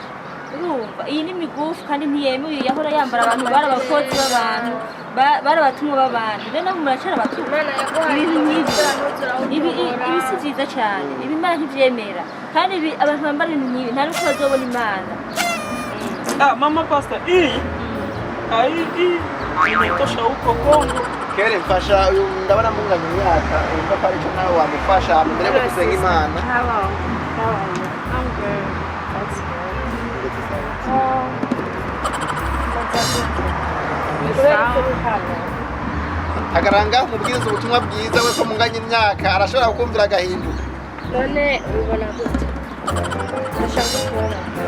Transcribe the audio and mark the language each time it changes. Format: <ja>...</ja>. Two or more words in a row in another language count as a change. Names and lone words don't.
<rw>Urumva iyi ni migufu kandi ntiyemewe yahora yambara abantu barabakozi b'abantu barabatumwa b'abantu rero muracara abatumwa ibintu nk'ibi ibi si byiza cyane ibi Imana ntibyemera kandi abantu bambara ibintu nk'ibi nta n'uko bazobona Imana.</rw> <sw>Mama pastor hii imetosha huko Kongo.</sw> <rw>Kere mfasha uyu ndabona munganya imyaka urumva ko ari cyo nawe wamufasha mbere yo gusenga Imana.</rw> <en>I'm good. That's</en> <rw>Agaranga umubwiriza ubutumwa bwiza we ko munganya imyaka arashobora kukumvira agahinduka. None ubona gute? Ndashaka kubona.</rw>